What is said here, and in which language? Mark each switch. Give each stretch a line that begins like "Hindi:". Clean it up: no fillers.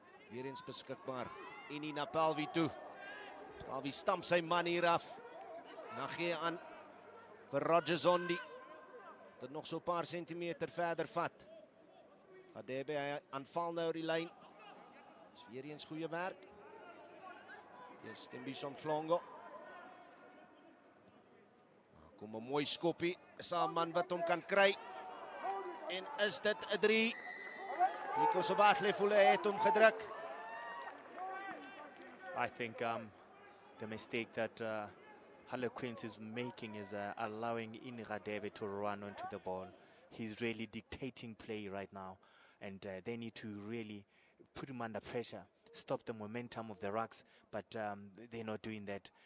Afrikaans: Weer eens beskikbaar. En na Pelwie toe. Pelwie stamp sy man hier af. Dan gee aan vir Roger Zondi. Dit nog so 'n paar sentimeter verder vat. Hadebe, hy aanval nou die lyn. Dis weer eens goeie werk.
English: Yes, Tembison Flongo.
Afrikaans: Kom 'n mooi skoppie. Is 'n man wat hom kan kry. En is dit 'n 3? Nico Sobahle het hom gedruk.
English: I think the mistake that Harlequins is making is allowing Radebe to run onto the ball. He's really dictating play right now, and they need to really put him under pressure. Stop the momentum of the rucks, but they're not doing that.